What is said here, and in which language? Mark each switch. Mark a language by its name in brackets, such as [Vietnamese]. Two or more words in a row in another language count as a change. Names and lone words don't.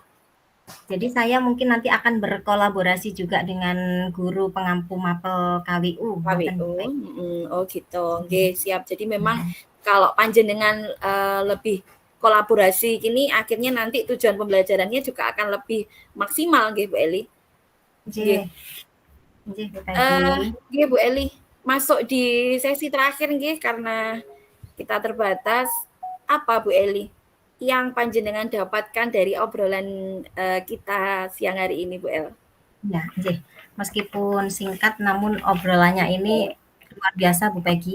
[Indonesian] Jadi saya mungkin nanti akan berkolaborasi juga dengan guru pengampu mapel KWU, ngoten Bu KWU, Peggy. oh gitu, nggih siap. Jadi memang kalau panjenengan, lebih kolaborasi gini akhirnya nanti tujuan pembelajarannya juga akan lebih maksimal nggih Bu Eli, nggih. [Javanese] Nggih, nggih Bu Peggy. [Indonesian] Nggih Bu Eli, masuk di sesi terakhir nggih karena kita terbatas. Apa Bu Eli yang panjenengan dapatkan dari obrolan, kita siang hari ini Bu El? [Javanese] Ya, nggih. [Indonesian] Meskipun singkat namun obrolannya ini luar biasa Bu Peggy.